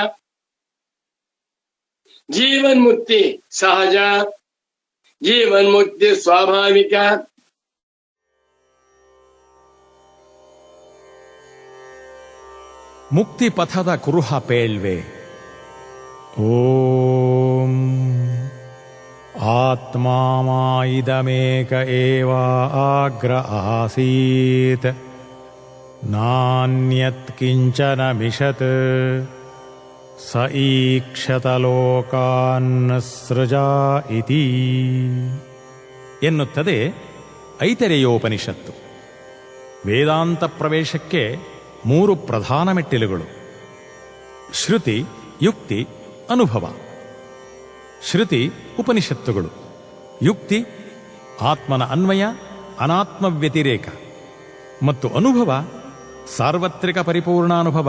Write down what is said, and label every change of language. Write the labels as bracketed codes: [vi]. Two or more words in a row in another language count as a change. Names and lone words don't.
[kn] ಜೀವನ್ ಮುಕ್ತಿ ಸಹಜ, ಜೀವನ್ ಮುಕ್ತಿ ಸ್ವಾಭಾವಿಕ. ಮುಕ್ತಿ ಪಥದ ಕುರುಹ ಪೇಳ್ವೆ. [sa] ಓಂ ಆತ್ಮಾಮಾಯಿದಮೇಕ ಏವ ಆಗ್ರ ಆಸೀತ್ ನಾನ್ಯತ್ ಕಿಂಚನ ಮಿಷತ್ ಸ ಈಕ್ಷತ ಲೋಕಾನ್ ಸೃಜಾ ಇತಿ [kn] ಎನ್ನುತ್ತದೆ ಐತರೇಯೋಪನಿಷತ್ತು. ವೇದಾಂತ ಪ್ರವೇಶಕ್ಕೆ 3 ಪ್ರಧಾನ ಮೆಟ್ಟಿಲುಗಳು: ಶ್ರುತಿ, ಯುಕ್ತಿ, ಅನುಭವ. ಶ್ರುತಿ ಉಪನಿಷತ್ತುಗಳು, ಯುಕ್ತಿ ಆತ್ಮನ ಅನ್ವಯ ಅನಾತ್ಮ ವ್ಯತಿರೇಕ, ಮತ್ತು ಅನುಭವ ಸಾರ್ವತ್ರಿಕ ಪರಿಪೂರ್ಣಾನುಭವ.